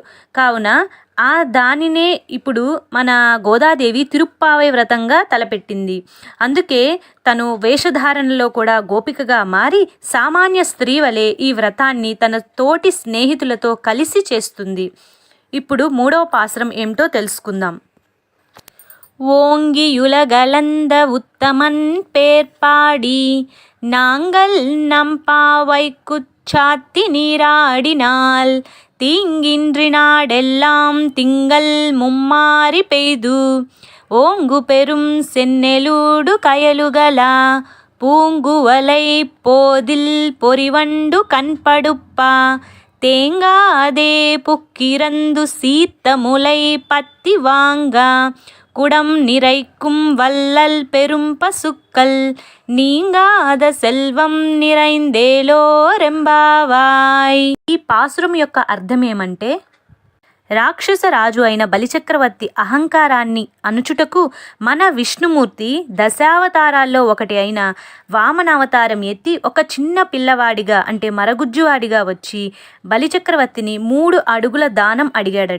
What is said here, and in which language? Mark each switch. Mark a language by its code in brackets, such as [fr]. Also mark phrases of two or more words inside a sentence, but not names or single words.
[te] కావున ఆ దానినే ఇప్పుడు మన గోదాదేవి తిరుప్పావై వ్రతంగా తలపెట్టింది. అందుకే తను వేషధారణలో కూడా గోపికగా మారి సామాన్య స్త్రీ వలె ఈ వ్రతాన్ని తన తోటి స్నేహితులతో కలిసి చేస్తుంది. ఇప్పుడు 3వ పాసురం ఏమిటో తెలుసుకుందాం. [ta] ஓங்கியுலகளந்த உத்தமன் பேர்பாடி நாங்கள் நம்பாவைக்குச் சாத்தி நீராடினால் தீங்கின்றி நாடெல்லாம் திங்கள் மும்மாரி பெய்து ஓங்கு பெரும் சென்னெலூடு கயலுகல பூங்குவலை போதில் பொறிவண்டு கண்படுப்பா தேங்காதே புக்கிரந்து சீத்த முலை பத்தி வாங்க குடம் நிறைக்கும் வல்லல் பெரும் பசுக்கள் நீங்காத செல்வம் நிறைந்தேலோர் எம்பாவாய். [te] ఈ పాసురం యొక్క అర్థం ఏమంటే, రాక్షస రాజు అయిన బలిచక్రవర్తి అహంకారాన్ని అణుచుటకు మన విష్ణుమూర్తి దశావతారాల్లో ఒకటి అయిన వామనావతారం ఎత్తి ఒక చిన్న పిల్లవాడిగా అంటే మరగుజ్జువాడిగా వచ్చి బలిచక్రవర్తిని 3 అడుగుల దానం అడిగాడట.